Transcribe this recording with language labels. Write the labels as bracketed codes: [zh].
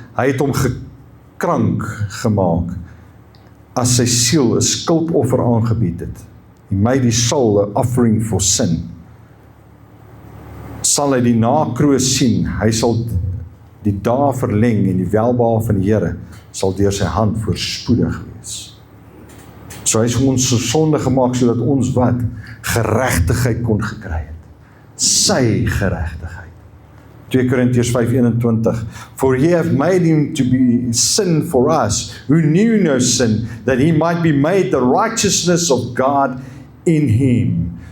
[af] Hy het hom gekrank gemaak, as sy siel 'n skuldoffer aangebied het. [en] He made his soul an offering for sin. [af] Sal hy die nakroos sien, hy sal die dae verleng en die welbehae van die Here sal deur sy hand voorspoedig wees. So hy is vir ons so sonde gemaak, sodat ons wat? Geregtigheid kon gekry het. Sy geregtigheid. 2 Korintiërs 5:21. [en] For he have made him to be sin for us, who knew no sin, that he might be made the righteousness of God in him.